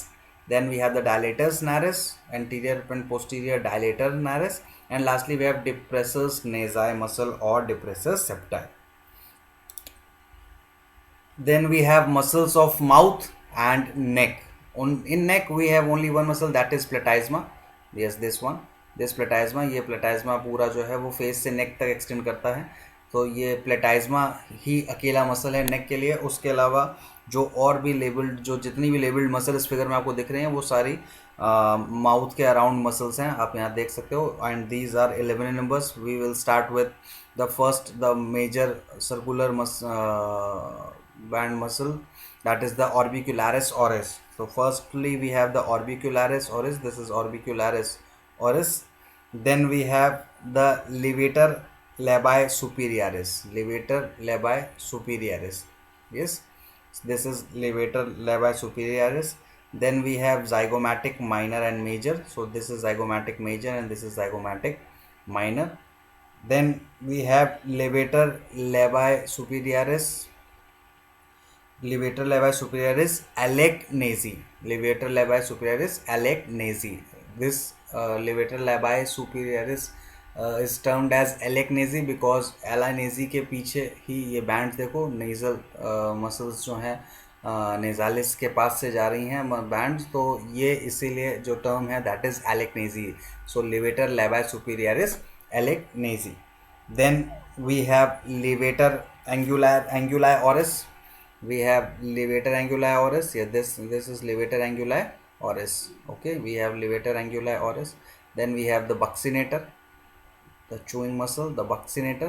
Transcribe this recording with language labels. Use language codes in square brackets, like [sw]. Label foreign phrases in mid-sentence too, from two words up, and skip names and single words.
[en] Then we have the dilatus naris, anterior and posterior dilator naris, and lastly we have depressors nasi muscle or depressor septi. Then we have muscles of mouth and neck. In neck we have only one muscle, that is platysma. Yes, this one, this platysma. [hi] ये platysma पूरा जो है वो फेस से नेक तक एक्सटेंड करता है. तो ये प्लेटाइज्मा ही अकेला मसल है नेक के लिए. उसके अलावा जो और भी लेबल्ड, जो जितनी भी [en] labelled muscle [hi] इस फिगर में आपको दिख रहे हैं वो सारी माउथ के अराउंड मसल्स हैं, आप यहाँ देख सकते हो. [en] And these are 11 numbers. We will start with the first, the major circular band muscle, that is the orbicularis oris. So firstly we have the orbicularis oris. This is orbicularis oris. Then we have the levator labii superioris, levator labii superioris. Yes, this is levator labii superioris. Then we have zygomatic minor and major. So this is zygomatic major and this is zygomatic minor. Then we have levator labii superioris, levator labii superioris alegnasi, levator labii superioris alegnasi. This levator labii superioris is termed as alegnasi because alanasi [hi] के पीछे ही ये बैंड देखो, [en] nasal muscles [hi] जो हैं नेजालिस के पास से जा रही हैं बैंड, तो ये इसीलिए जो टर्म है [en] that is [hi] alegnasi. [en] सो levator labii superioris alegnasi. Then we have levator anguli oris. We have levator anguli oris. Yeah, this is levator anguli oris. Okay, we have levator anguli oris. Then we have the buccinator, the chewing muscle, the buccinator.